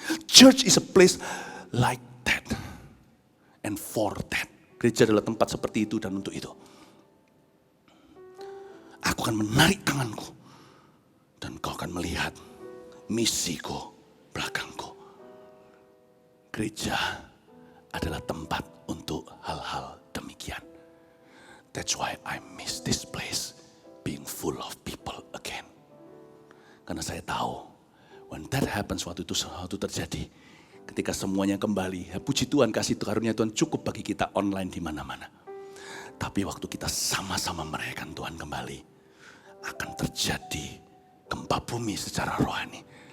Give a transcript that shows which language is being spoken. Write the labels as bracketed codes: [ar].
[en] Church is a place like that. And for that. [id] Gereja adalah tempat seperti itu dan untuk itu. Aku akan menarik tanganku. Dan kau akan melihat misiku belakangku. Gereja adalah tempat untuk hal-hal demikian. [en] That's why I miss this place. Being full of people again. [id] Karena saya tahu, [en] when that happens, [id] waktu itu sesuatu terjadi, ketika semuanya kembali, ya puji Tuhan, kasih karunia Tuhan cukup bagi kita online di mana-mana. Tapi waktu kita sama-sama merayakan Tuhan kembali, akan terjadi gempa bumi secara rohani.